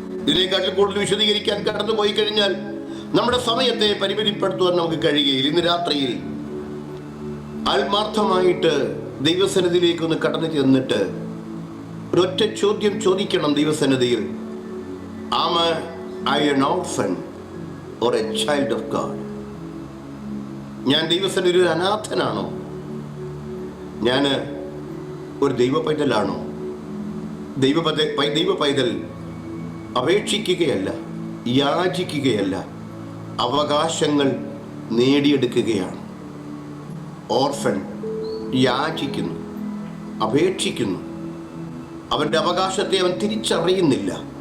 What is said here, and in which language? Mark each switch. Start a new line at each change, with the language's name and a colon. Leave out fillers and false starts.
Malayalam: ഇതിനെക്കാട്ടിൽ കൂടുതൽ വിശദീകരിക്കാൻ കടന്നു പോയി കഴിഞ്ഞാൽ നമ്മുടെ സമയത്തെ പരിമിതിപ്പെടുത്തുവാൻ നമുക്ക് കഴിയുകയില്ല. ഇന്ന് രാത്രിയിൽ ആത്മാർത്ഥമായിട്ട് ദൈവസന്നിധിയിലേക്ക് ഒന്ന് കടന്നു ചെന്നിട്ട് ഒരൊറ്റ ചോദ്യം ചോദിക്കണം ദൈവസന്നിധിയിൽ.
English: Am I an orphan or a child of God?
Malayalam: ഞാൻ ദൈവസന്നിധിയിൽ ഒരു അനാഥനാണോ ഞാൻ ഒരു ദൈവ പൈതലാണോ? ദൈവ പൈതൽ അപേക്ഷിക്കുകയല്ല, യാചിക്കുകയല്ല, അവകാശങ്ങൾ നേടിയെടുക്കുകയാണ്. ഓർഫൻ യാചിക്കുന്നു, അപേക്ഷിക്കുന്നു, അവൻ്റെ അവകാശത്തെ അവൻ തിരിച്ചറിയുന്നില്ല.